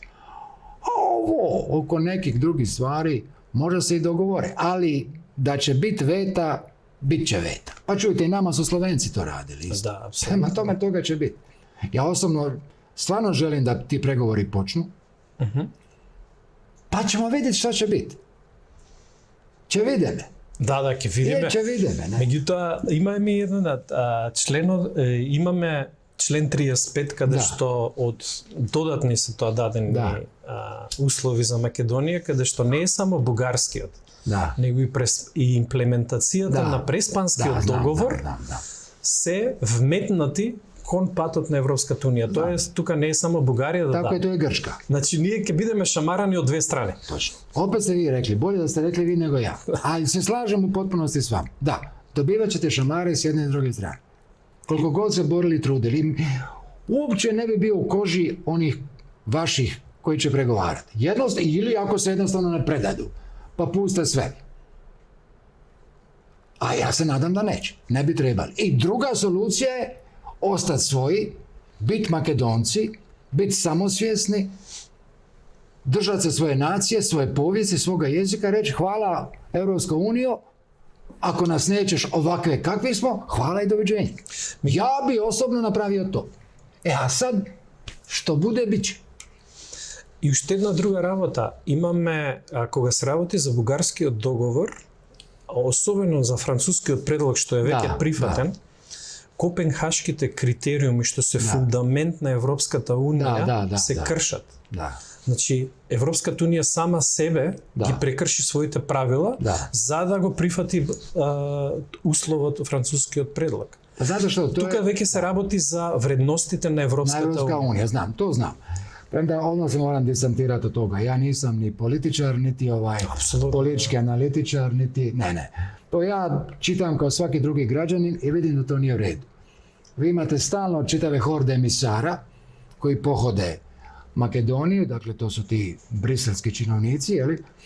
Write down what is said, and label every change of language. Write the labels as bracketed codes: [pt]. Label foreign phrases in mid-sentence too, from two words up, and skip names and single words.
[hr] A ovo, oko nekih drugih stvari, može se i dogovore, ali da će biti veta, bit će veta. Pa čujte, i nama su Slovenci to radili isto. Da, apsolutno. Prema tome toga će biti. Ja osobno stvarno želim da ti pregovori počnu, pa ćemo vidjeti šta će biti. [mk] Ќе видиме. Да, ќе видиме. Ќе видиме, не. Меѓутоа, имаме еден членот, имаме член 35 каде што од додатни се тоа дадени услови за Македонија, каде што не е само бугарскиот, него и имплементацијата на преспанскиот договор се вметнати кон патот на Европската унија. Тоест, тука не е само Бугарија Така е, тоа е Грчка. Значи, ние ќе бидеме шамарани од две страни. Точно. Опет сте ви рекли, болje да сте рекли ви него ја. [hr] Ali se slažem u potpunosti s vama. Da, dobivat ćete šamare s jedne i druge strane. Koliko god se borili, trudili, uopće ne bi bio u koži onih vaših koji će pregovarati. Ili ako se jednostavno ne predadu, pa puste sve. A ja se nadam da neće. Ne bi trebali. I druga solucija je ostati svoji, biti Makedonci, biti samosvjesni, držati se svoje nacije, svoje povijesti, svoga jezika, reći hvala Europska unija, ako nas nećeš ovakve kakvi smo, hvala i doviđenja. Ja bi osobno napravio to. A sad, što bude, bit će. [mk] И уште една друга работа. Имаме, кога се работи за бугарскиот договор, особено за францускиот предлог што е веќе прифатен, копенхашките критериуми што се фундамент на Европската унија се кршат. Значи, Европската унија сама себе ги прекрши своите правила за да го прифати условот францускиот предлог. Тука веќе се работи за вредностите на Европската унија. Знам, то знам. [hr] Premda odmah se moram distantirati od toga. Ja nisam ni političar, niti politički analitičar, niti... Ne. To ja čitam kao svaki drugi građanin i vidim da to nije u redu. Vi imate stalno čitave horde emisara koji pohode Makedoniju, dakle to su ti briselski činovnici, jeli?